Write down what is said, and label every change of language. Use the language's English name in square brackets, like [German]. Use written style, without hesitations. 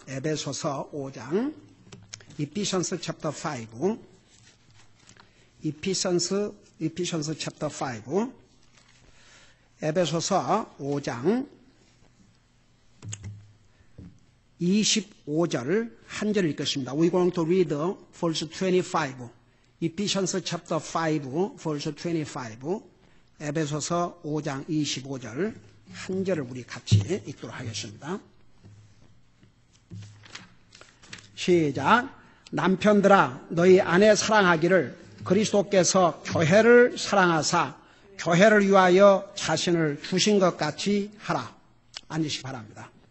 [Korean] 에베소서 5장, [English] Ephesians chapter 5, Ephesians chapter 5, [Korean] 에베소서 5장 25절 한 절 읽겠습니다. [English] We're going to read verse 25. Ephesians chapter 5, verse 25. [Korean] 에베소서 5장 25절 한 절을 우리 같이 읽도록 하겠습니다. 시작. 남편들아 너희 아내 사랑하기를 그리스도께서 교회를 사랑하사 교회를 위하여 자신을 주신 것 같이 하라. 앉으시기 바랍니다.